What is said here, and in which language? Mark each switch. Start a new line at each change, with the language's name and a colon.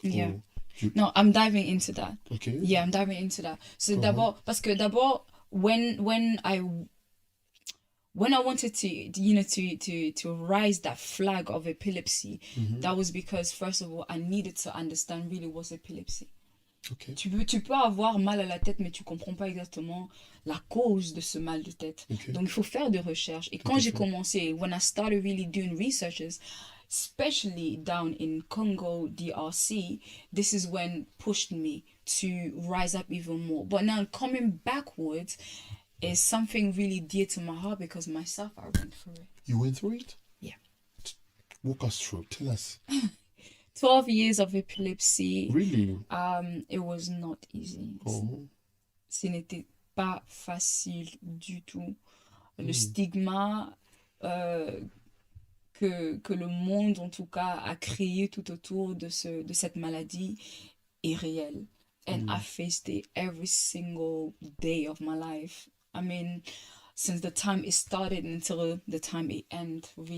English: Yeah. No, I'm diving into that. Okay. Yeah, I'm diving into that.
French: So d'abord, parce que d'abord,
English: when I wanted to, you know, to rise that flag of epilepsy, that was because, first of all, I needed to understand really what's epilepsy. Okay.
French: Tu peux avoir mal à la tête, mais tu comprends pas exactement la cause de ce mal de tête. Okay. Donc, il faut faire des recherches. Et quand j'ai commencé,
English: when I started really doing researches, especially down in Congo, DRC, this is when pushed me to rise up even more. But now coming backwards is something really dear to my heart because myself, I went through it. You went through it? Yeah. Walk us through. Tell us. 12 years of epilepsy. Really? It was not easy. Oh.
French: Ce n'était pas facile du tout. Le stigma que le monde, en tout cas, a créé tout autour de cette maladie est réel.
English: and I faced it every single day of my life. I mean, since the time it started until the time it ended, really,